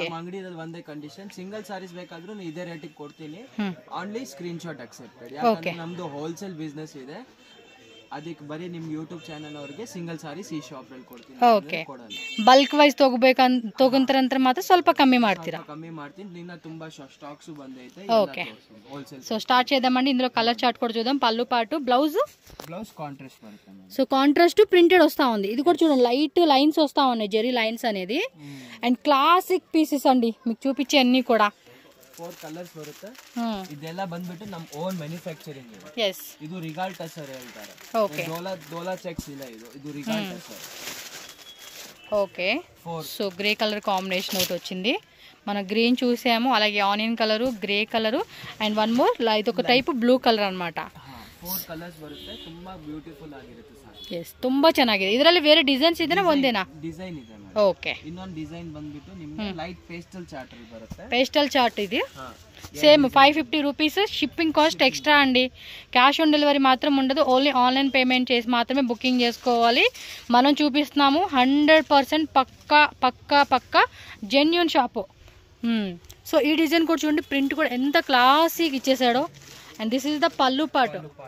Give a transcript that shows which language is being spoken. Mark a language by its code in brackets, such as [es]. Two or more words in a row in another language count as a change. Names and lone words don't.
[kn] ನಮ್ಮ ಅಂಗಡಿಯಲ್ಲಿ ಒಂದೇ [en] condition single sarees [kn] ಬೇಕಾದ್ರೂ ಇದೇ ರೇಟಿಗೆ ಕೊಡ್ತೀನಿ [en] only screen shot accepted [kn] ಯಾಕಂದ್ರೆ ನಮ್ದು [en] wholesale business [kn] ಇದೆ ಅದಕ್ಕೆ ಬರೀ ನಿಮ್ ಯೂಟ್ಯೂಬ್ ಚಾನೆಲ್ ಅವರಿಗೆ [en] single sarees [kn] ಈ ಶಾಪ್ ಅಲ್ಲಿ ಕೊಡ್ತೀನಿ [en] okay bulk wise [kn] ತಗೊಂತಾರಂದ್ರೆ ಮಾತ್ರ ಸ್ವಲ್ಪ ಕಮ್ಮಿ ಮಾಡ್ತೀರಾ ಕಮ್ಮಿ ಮಾಡ್ತೀನಿ ನಿನ್ನ ತುಂಬಾ ಸ್ಟಾಕ್ಸ್ ಬಂದೈತೆ [en] okay so start [te] చేద్దామండి ఇందులో [en] colour chart [te] కూడా చూద్దాం పల్లు పాటు బ్లౌజ్ [kn] కాంట్రాస్ట్ బರುತ್ತೆ [te] సో [en] contrast printed [te] వస్తా ఉంది ఇది కూడా చూడండి [en] light lines [te] వస్తా ఉన్నాయి జెరీ లైన్స్ అనేది [en] and classic pieces [te] అండి మీకు చూపించే అన్ని కూడా [kn] 4 కలర్స్ ಬರುತ್ತೆ ಇದೆಲ್ಲ ಬಂದ್ಬಿಟ್ಟು ನಮ್ಮ [en] own manufacturing [kn] ಇದೆ [en] yes [kn] ಇದು ರಿಗಾಲ್ ಟಸರ್ ಹೇಳ್ತಾರೆ ಓಕೆ ಡೋಲಾ ಚೆಕ್ಸ್ ಇಲ್ಲ ಇದು ರಿಗಾಲ್ ಟಸರ್ [en] okay so grey colour combination [te] ఒకటి వచ్చింది మన గ్రీన్ చూసాము అలాగే [en] onion colour grey colour and one more [te] ఇది ఒక [en] type blue colour [te] అన్నమాట [kn] 4 ಕಲರ್ಸ್ ಬರುತ್ತೆ ತುಂಬಾ ಬ್ಯೂಟಿಫುಲ್ ಆಗಿರುತ್ತೆ ಸರ್ yes ತುಂಬಾ ಚೆನ್ನಾಗಿದೆ ಇದರಲ್ಲಿ ಬೇರೆ ಡಿಸೈನ್ಸ್ ಇದೆನಾ ಒಂದೇನಾ ಡಿಸೈನ್ ಇದೆ ಓಕೆ ಇನ್ನೊಂದು ಡಿಸೈನ್ ಬಂದ್ಬಿಟ್ಟು ನಿಮಗೆ [en] light pastel chart [kn] ಅಲ್ಲಿ ಬರುತ್ತೆ [en] pastel chart [te] ఇది [en] same 550 rupees shipping cost extra [te] అండి [en] cash on delivery [te] మాత్రం ఉండదు [en] only online payment [te] చేసి మాత్రమే బుకింగ్ చేసుకోవాలి మనం చూపిస్తున్నాము 100% పక్కా [en] genuine shop [te] సో ఈ డిజైన్ కూడా చూడండి ప్రింట్ కూడా ఎంత క్లాసీగా ఇచ్చేసాడో [en] and this is the [te] పల్లు పాటు